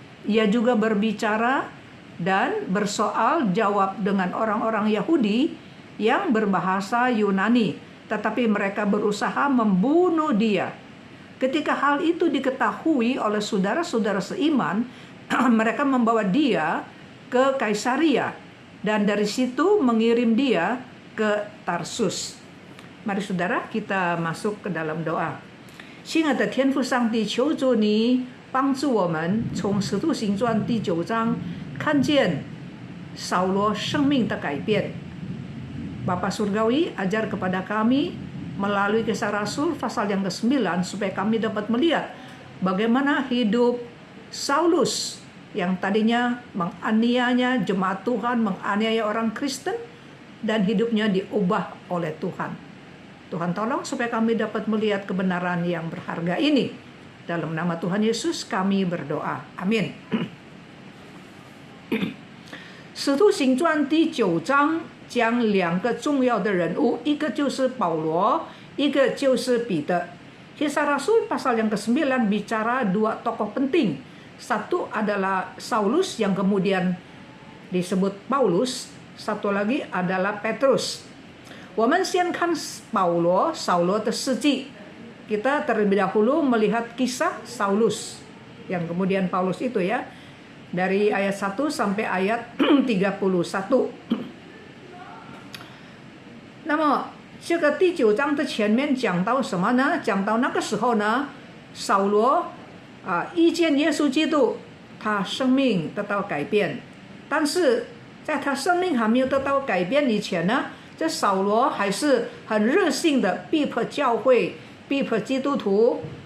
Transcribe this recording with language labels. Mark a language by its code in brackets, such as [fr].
[id] Ia juga berbicara dan bersoal jawab dengan orang-orang Yahudi yang berbahasa Yunani, tetapi mereka berusaha membunuh dia. Ketika hal itu diketahui oleh saudara-saudara seiman, mereka membawa dia ke Kaisaria dan dari situ mengirim dia ke Tarsus. Mari saudara, kita masuk ke dalam doa. [zh] 亲爱的天父上帝，求主你帮助我们从使徒行传第9章看见扫罗生命的改变。 [id] Bapa Surgawi, ajar kepada kami melalui Kisah Rasul pasal yang ke-9 supaya kami dapat melihat bagaimana hidup Saulus yang tadinya menganiaya jemaat Tuhan, menganiaya orang Kristen, dan hidupnya diubah oleh Tuhan. Tuhan tolong supaya kami dapat melihat kebenaran yang berharga ini. Dalam nama Tuhan Yesus kami berdoa. Amin. [zh] 使徒行传第9章讲2个重要的人物，一个就是保罗，一个就是彼得。 [id] Kisah Rasul pasal yang ke-9 bicara 2 tokoh penting. Satu adalah Saulus yang kemudian disebut Paulus, satu lagi adalah Petrus. [zh] 我们先看扫罗的事迹. [id] Kita terlebih dahulu melihat kisah Saulus yang kemudian Paulus itu ya, dari ayat 1 sampai ayat 31. [zh] 那么这个第9章的前面讲到什么呢？讲到那个时候呢，扫罗遇见耶稣基督，他生命得到改变。但是在他生命还没有得到改变以前呢，这扫罗还是很热心的逼迫教会，逼迫基督徒。